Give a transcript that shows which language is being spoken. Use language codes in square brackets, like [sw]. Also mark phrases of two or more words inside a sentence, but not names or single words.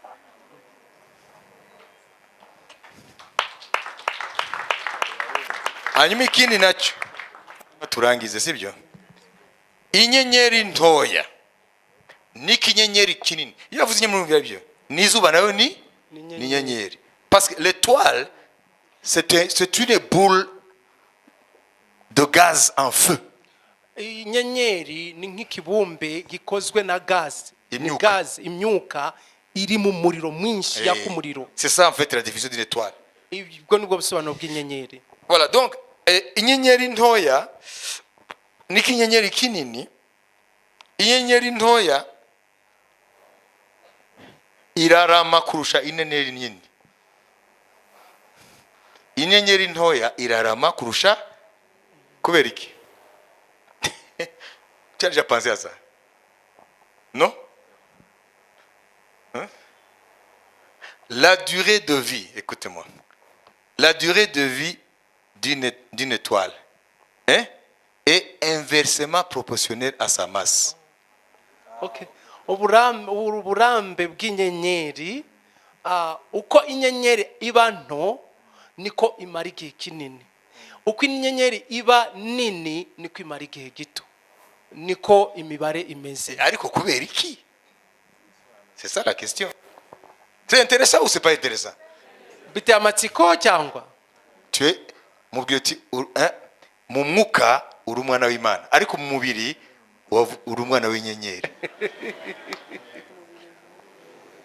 [rw] Hanyuma ikindi nacyo turangize, sibyo? Inyenyeri ntoya n'ikinyenyeri kinini. Iyo bavuze inyenyeri byo n'izuba nayo ni inyenyeri. [fr] Parce que l'étoile c'est une boule de gaz en feu. [rw] Inyenyeri ni nk'ikibumbe gikozwe na gaz, imyuka iri mu muriro mwinshi yaka umuriro. [fr] C'est ça en fait la définition d'une étoile. [rw] Ibwo nibwo bisobanuro bw'inyenyeri. [fr] Voilà, donc [rw] inyenyeri ntoya n'ikinyenyeri kinini. Inyenyeri ntoya irarama kurusha inyenyeri nini. Inyenyeri ntoya irarama kurusha, kubera iki? [fr] Tu as déjà pensé à ça? Non? Hein? La durée de vie, écoutez-moi, la durée de vie d'une étoile est inversement proportionnelle à sa masse. Okay. [rw] Uburambe bw'inyenyeri, uko inyenyeri iba nto niko imara igihe kinini. Uko inyenyeri iba nini niko imara igihe gito. Niko imibare imeze. Ariko kubera iki? [fr] C'est ça la question. C'est intéressant ou c'est pas intéressant? [rw] Biteye amatsiko cyangwa? [fr] Tu es [rw] mu mwuka uri umwana w'Imana, ariko mu mubiri uri umwana w'inyenyeri.